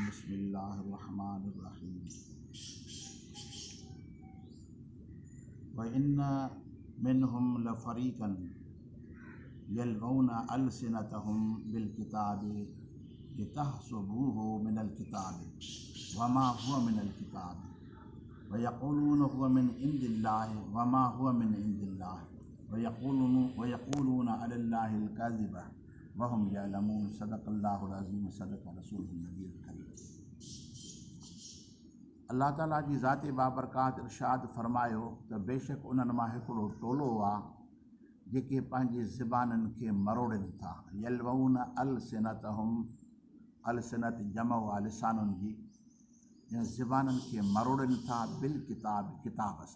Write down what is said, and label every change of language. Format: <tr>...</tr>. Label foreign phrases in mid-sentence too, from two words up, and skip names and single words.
<ar>بسم الله الرحمن الرحيم و إن منهم لفريقا يلوون ألسنتهم بالكتاب لتحسبوه من الكتاب و ما هو من الكتاب و يقولون هو من عند الله و ما هو من عند الله و يقولون على الله الكذب و هم يعلمون. صدق الله العظيم و صدق رسوله النبي الكريم.</ar> <sd>अल्लाह ताला जी ज़ाते बाबरकात इरशाद फरमायो त बेशक उन्हनि मां हिकिड़ो टोलो आहे जेके पंहिंजी ज़बाननि खे मरोड़नि था।</sd> <ar>يلوون ألسنتهم,</ar> <sd>अलसिनत जमो आहे लिसानुनि जी, ज़बाननि खे मरोड़नि था</sd> <ar>بالكتاب,</ar> <sd>किताब सां।</sd>